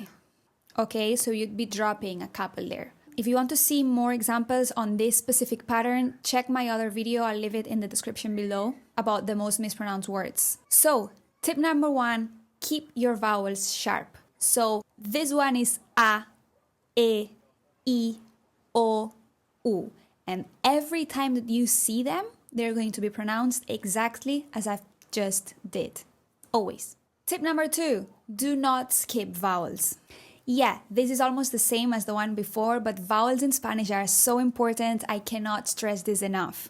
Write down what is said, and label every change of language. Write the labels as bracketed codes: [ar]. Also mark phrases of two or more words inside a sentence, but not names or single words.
[en] Okay, so you'd be dropping a couple there. If you want to see more examples on this specific pattern, check my other video, I'll leave it in the description below, about the most mispronounced words. So, tip number 1, keep your vowels sharp. So, this one is a, e, I, o, u. And every time that you see them, they're going to be pronounced exactly as I've just did. Always. Tip number 2, do not skip vowels. Yeah, this is almost the same as the one before, but vowels in Spanish are so important, I cannot stress this enough.